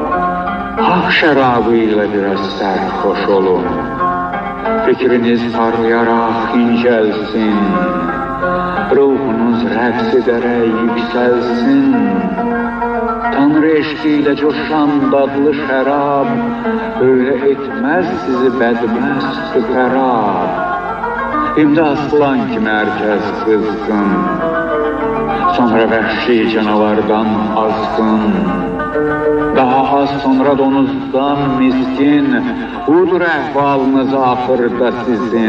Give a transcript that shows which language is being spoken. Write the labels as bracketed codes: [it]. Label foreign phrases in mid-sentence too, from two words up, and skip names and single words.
[az] Hak şərabı ilə biraz sərxoş olun. Fikriniz parlayarak incelsin, ruhunuz rəqs edərək yüksəlsin. [tr] Tanrı eşqiyle coşan dadlı şərab öyle etmez sizi bədməst xərab. Şimdi aslan kimi herkes kızsın, sonra vəhşi canavardan azsın. [az] Daha az sonra donuzdan miskin, budur əhvalınız axırda sizin.